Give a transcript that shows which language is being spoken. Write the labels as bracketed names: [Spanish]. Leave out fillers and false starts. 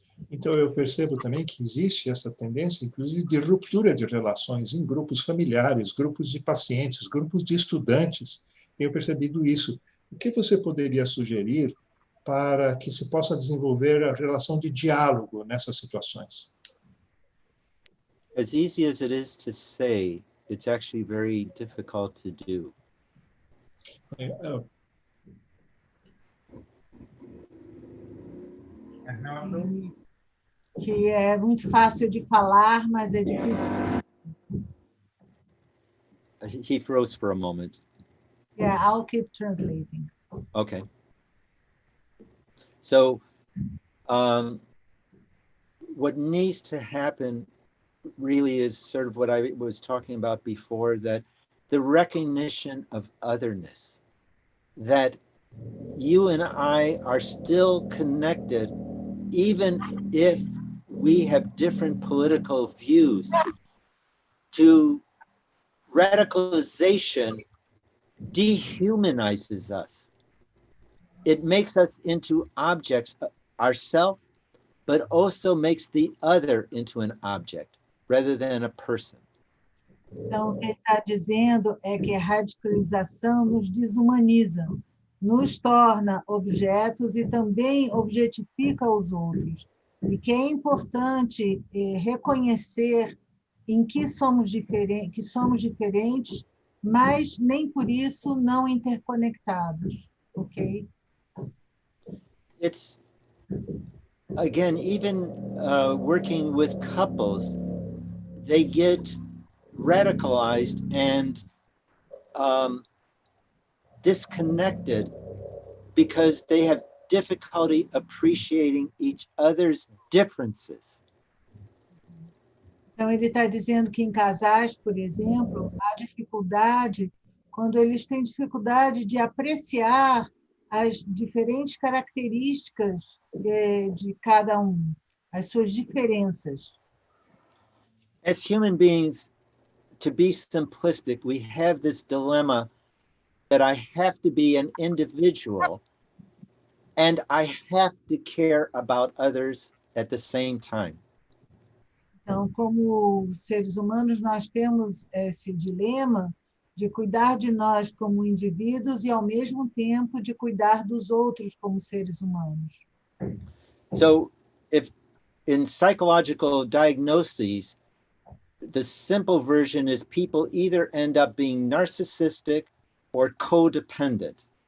[Portuguese] Então, eu percebo também que existe essa tendência, inclusive, de ruptura de relações em grupos familiares, grupos de pacientes, grupos de estudantes. Tenho percebido isso. O que você poderia sugerir para que se possa desenvolver a relação de diálogo nessas situações? [English] As easy as it is to say, it's actually very difficult to do. [Portuguese] Arnaldo? que é muito fácil de falar, mas é difícil. [English] He froze for a moment. Yeah, I'll keep translating. Okay. So what needs to happen really is sort of what I was talking about before, that the recognition of otherness, that you and I are still connected, even if we have different political views. To radicalization dehumanizes us. It makes us into objects ourselves, but also makes the other into an object rather than a person. [Portuguese] Então, o que ele está dizendo é que a radicalização nos desumaniza, nos torna objetos e também objetifica os outros. E que é importante reconhecer em que somos diferentes, mas nem por isso não interconectados, ok? [English] It's, again, even working with couples, they get radicalized and disconnected because they have difficulty appreciating each other's differences. [Portuguese] Então, ele está dizendo que em casais, por exemplo, há dificuldade, quando eles têm dificuldade de apreciar as diferentes características de cada um, as suas diferenças. [English] As human beings, to be simplistic, we have this dilemma that I have to be an individual and I have to care about others at the same time. [Portuguese] Então, como seres humanos, nós temos esse dilema de cuidar de nós como indivíduos e, ao mesmo tempo, de cuidar dos outros como seres humanos. [English] So, if in psychological diagnoses, the simple version is people either end up being narcissistic or codependent.